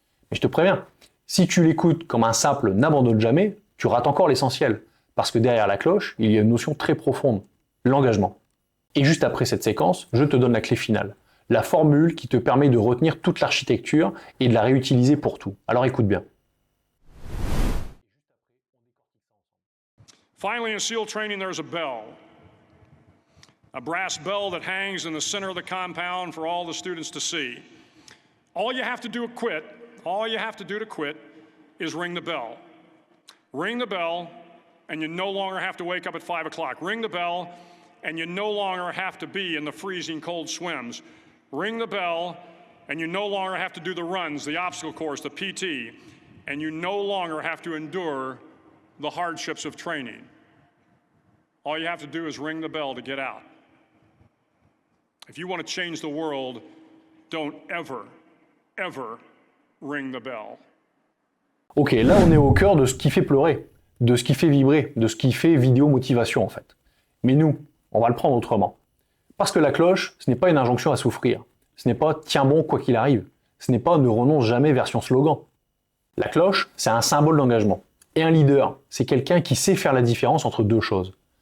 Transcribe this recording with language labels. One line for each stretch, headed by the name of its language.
French: Mais je te préviens, si tu l'écoutes comme un simple n'abandonne jamais, tu rates encore l'essentiel. Parce que derrière la cloche, il y a une notion très profonde, l'engagement. Et juste après cette séquence, je te donne la clé finale. La formule qui te permet de retenir toute l'architecture et de la réutiliser pour tout. Alors écoute bien.
English: Finally, in SEAL training, there's a bell. A brass bell that hangs in the center of the compound for all the students to see. All you have to do to quit is ring the bell. Ring the bell, and you no longer have to wake up at 5 o'clock. Ring the bell, and you no longer have to be in the freezing cold swims. Ring the bell, and you no longer have to do the runs, the obstacle course, the PT, and you no longer have to endure the hardships of training. All you have to do is ring the bell to get out. If you want to change the world, don't ever ring the bell.
French: Ok, là on est au cœur de ce qui fait pleurer, de ce qui fait vibrer, de ce qui fait vidéo motivation en fait. Mais nous, on va le prendre autrement. Parce que la cloche, ce n'est pas une injonction à souffrir. Ce n'est pas « tiens bon quoi qu'il arrive ». Ce n'est pas « ne renonce jamais » version slogan. La cloche, c'est un symbole d'engagement. Et un leader, c'est quelqu'un qui sait faire la différence entre deux choses.